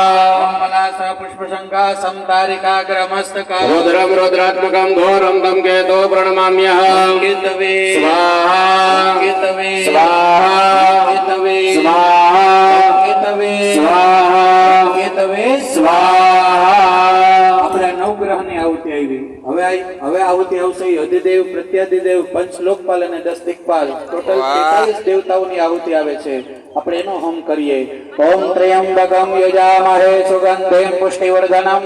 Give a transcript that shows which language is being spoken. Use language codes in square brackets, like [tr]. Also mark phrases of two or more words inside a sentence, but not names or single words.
[sa] पुष्पशंका समतारिकाग्रमस्तका रुद्रं रुद्रात्मकं घोरं तं केतो प्रणमाम्यहम् कीर्तवे स्वाहा कीर्तवे स्वाहा कीर्तवे स्वाहा कीर्तवे स्वाहा कीर्तवे स्वाहा [gu] આપણે નવગ્રહની આહુતિ આવી હવે આહુતિ આવશે અધિદેવ પ્રત્યાધિદેવ પંચ લોકપાલ અને 10 દિક્પાલ ટોટલ 43 દેવતાઓની આહુતિ આવે છે આપણે એનો હોમ કરીએ [sa] ओम त्र्यम्बकम् यजामहे सुगन्धिम् पुष्टिवर्धनम्